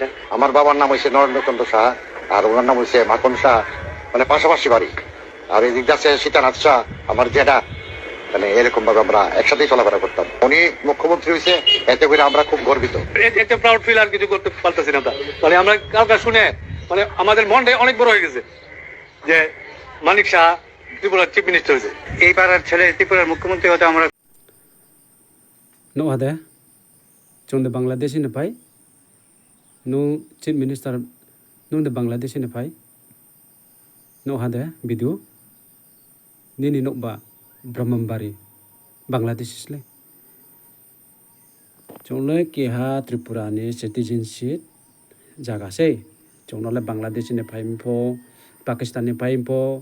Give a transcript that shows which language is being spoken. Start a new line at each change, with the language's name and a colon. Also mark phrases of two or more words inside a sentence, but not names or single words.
Bangla: আমার বাবার নাম হয়েছে নরেন্দ্রচন্দ্র সাহা আর ওনার নাম হয়েছে মাখন সাহা মানে পাশাপাশি বাড়ি আর এই দিক আছে সীতানাথ শাহ আমার জেঠা মানে এরকম ভাবে আমরা একসাথেই চলাফেরা করতাম উনি মুখ্যমন্ত্রী হয়েছে এতে করে আমরা খুব গর্বিত একটা
English: proud feel
Bangla: আর কিছু করতে পারতেছি না তাহলে আমরা কাউকে শুনে মানে আমাদের মনটা অনেক বড় হয়ে গেছে যে মানিক সাহা ত্রিপুরার
English: chief minister
Bangla: হয়েছে এই পাড়ার ছেলে ত্রিপুরার মুখ্যমন্ত্রী হতে আমরা
Kok Borok: no hade chongde Bangladesh ni phai no
English: chief minister
Kok Borok: no de Bangladesh ni phai no hade video nini no ba Brahmanbari Bangladesh isle chongle ke ha Tripura ni citizenship jaga sei chongle Bangladesh ni phai pho Pakistan ni phai pho